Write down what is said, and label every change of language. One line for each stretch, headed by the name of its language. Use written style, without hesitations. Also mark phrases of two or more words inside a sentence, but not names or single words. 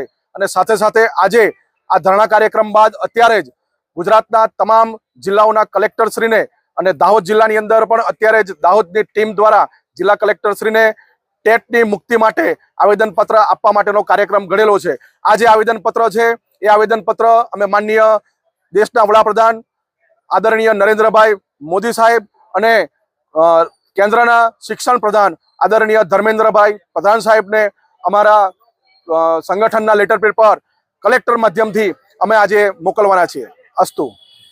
Gujarati: અને સાથે સાથે આજે આ ધરણા કાર્યક્રમ બાદ અત્યારે જ ગુજરાતના તમામ જિલ્લાઓના કલેક્ટરશ્રીને અને દાહોદ જિલ્લાની અંદર પણ અત્યારે જ દાહોદની ટીમ દ્વારા જિલ્લા કલેક્ટરશ્રીને ટેટની મુક્તિ માટે આવેદનપત્ર આપવા માટેનો કાર્યક્રમ ઘડેલો છે। આ જે આવેદનપત્ર છે એ આવેદનપત્ર અમે માનનીય દેશના વડાપ્રધાન આદરણીય નરેન્દ્રભાઈ મોદી સાહેબ અને કેન્દ્રના શિક્ષણ પ્રધાન આદરણીય ધર્મેન્દ્રભાઈ પ્રધાન સાહેબ ને અમારા સંગઠનના
English: letter pad
Gujarati: પર કલેક્ટર માધ્યમથી અમે આજે મોકલવાના છીએ। अस्तु।